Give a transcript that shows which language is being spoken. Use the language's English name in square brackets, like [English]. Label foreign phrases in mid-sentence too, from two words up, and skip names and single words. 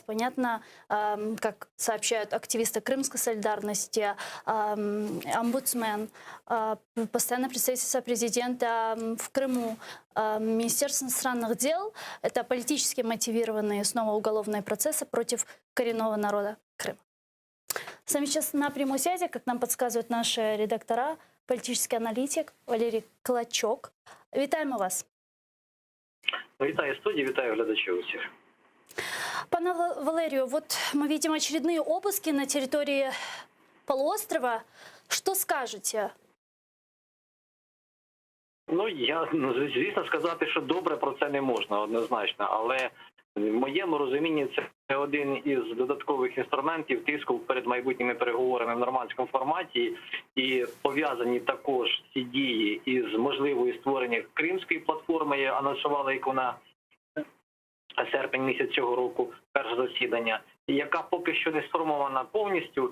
[Russian] Понятно, как сообщают активисты крымской солидарности, омбудсмен, постоянное представительство президента в Крыму, Министерство иностранных дел. Это политически мотивированные снова уголовные процессы против коренного народа Крыма. С нами сейчас на прямой связи, как нам подсказывают наши редактора, политический аналитик Валерий Клочок. [Ukrainian] Вітаємо вас. Вітаю студии, вітаю глядачей усіх. [Russian] Пане Валерию, вот мы видим очередные обыски на территории полуострова. Что скажете? [Ukrainian] Ну, звісно, сказати, що добре про це не можна, однозначно. Але в моєму розумінні це один із додаткових інструментів тиску перед майбутніми переговорами в нормандському форматі. І пов'язані також ці дії із можливою створення Кримської платформи, анонсували яку на серпень місяць цього року, перше засідання, яка поки що не сформована повністю.